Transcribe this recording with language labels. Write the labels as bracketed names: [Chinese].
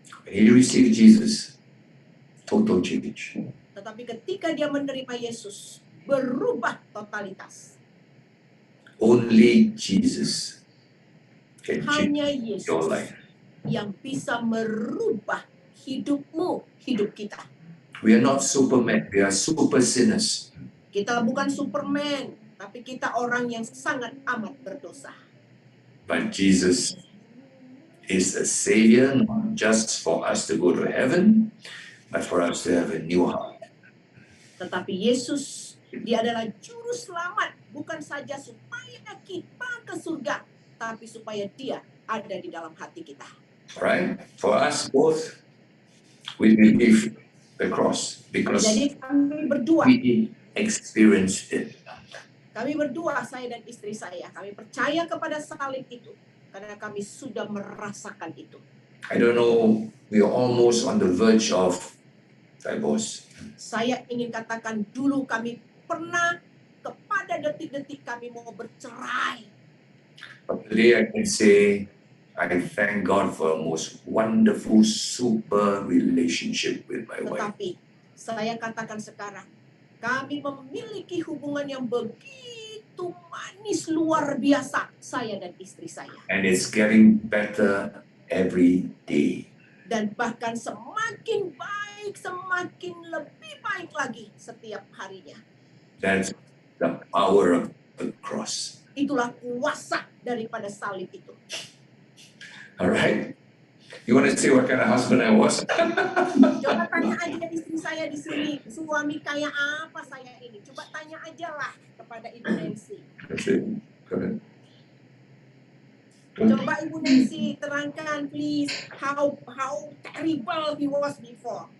[English] When he received Jesus, total change. [Indonesian] Tetapi ketika dia menerima Yesus, berubah totalitas. [English] Only Jesus can change [Indonesian] Hanya [English] your [Indonesian] Yesus [English] life. [Indonesian] yang bisa merubah hidupmu, hidup kita. [English] We are not supermen, we are super sinners. [Indonesian] Kita bukan Superman, tapi kita orang yang sangat amat berdosa. [English] But Jesus is a savior, not just for us to go to heaven, but for us to have a new heart. [Indonesian] Tetapi Yesus, dia adalah juru selamat, bukan saja supaya kita ke surga, tapi supaya dia ada di dalam hati kita. [English] Right? For us both, we believe the cross because [Indonesian] Jadi kami berdua, [English] we experienced it. [Indonesian] kami berdua, saya dan istri saya, kami percaya kepada salib itu, karena kami sudah merasakan itu. [English] I don't know, we are almost on the verge of divorce. [Indonesian] Saya ingin katakan dulu kami pernah kepada detik-detik kami mau bercerai. [English] But today I can say, I thank God for a most wonderful, super relationship with my wife. [Indonesian] Tetapi saya katakan sekarang, kami memiliki hubungan yang begitu manis, luar biasa, saya dan istri saya. [English] And it's getting better every day. [Indonesian] Dan bahkan semakin baik, semakin lebih baik lagi setiap harinya. [English] That's the power of the cross. [Indonesian] Itulah kuasa daripada salib itu. [English] All right? You want to see what kind of husband I was? [Indonesian] Coba tanya aja istri saya di sini, suami kayak apa saya ini. Coba tanya aja lah kepada Ibu Nancy. [English] That's it. Go ahead. [Indonesian] Coba Ibu Nancy terangkan [English] please how terrible he was before.